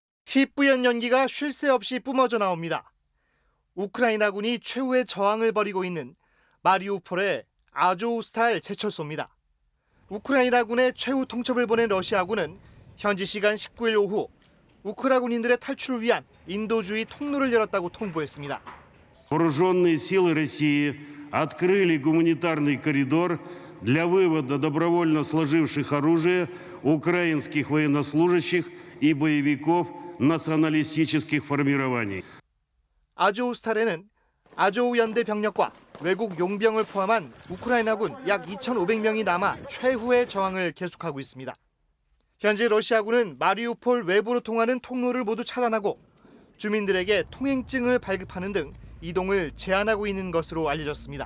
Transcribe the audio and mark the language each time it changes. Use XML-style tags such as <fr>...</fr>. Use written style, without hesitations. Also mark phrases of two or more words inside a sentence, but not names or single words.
<ko>희뿌연 연기가 쉴 새 없이 뿜어져 나옵니다. 우크라이나군이 최후의 저항을 벌이고 있는 마리우폴의 아조우스탈 제철소입니다. 우크라이나군의 최후 통첩을 보낸 러시아군은 현지 시간 19일 오후 우크라 군인들의 탈출을 위한 인도주의 통로를 열었다고 통보했습니다.</ko> <ru>Вооруженные силы России открыли гуманитарный коридор для вывода добровольно сложивших оружие украинских военнослужащих и боевиков националистических формирований.</ru> <ko>아조우스탈에는 아조우 연대 병력과 외국 용병을 포함한 우크라이나군 약 2,500명이 남아 최후의 저항을 계속하고 있습니다. 현재 러시아군은 마리우폴 외부로 통하는 통로를 모두 차단하고 주민들에게 통행증을 발급하는 등 이동을 제한하고 있는 것으로 알려졌습니다.</ko>